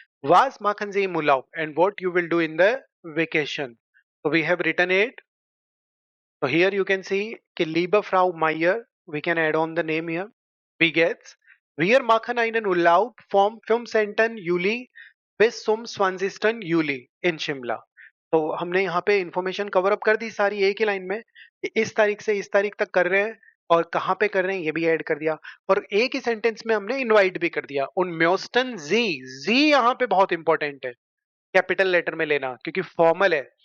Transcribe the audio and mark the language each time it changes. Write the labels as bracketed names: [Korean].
[German] Was machen Sie im Urlaub [English] and what you will do in the vacation. So we have written it. So here you can see कि [German] liebe Frau Meyer, [English] we can add on the name here. We get [German] wir machen einen Urlaub vom 15. Juli bis zum 20. Juli in शिमला. [Hindi] तो हमने यहाँ पे information cover up कर दी सारी एक ही line में कि इस तारीख से इस तारीख तक कर रहे हैं और कहाँ पे कर रहे हैं ये भी ऐड कर दिया और एक ही सेंटेंस में हमने इनवाइट भी कर दिया उन म्योस्टन जी यहाँ पे बहुत इंपॉर्टेंट है कैपिटल लेटर में लेना क्योंकि फॉर्मल है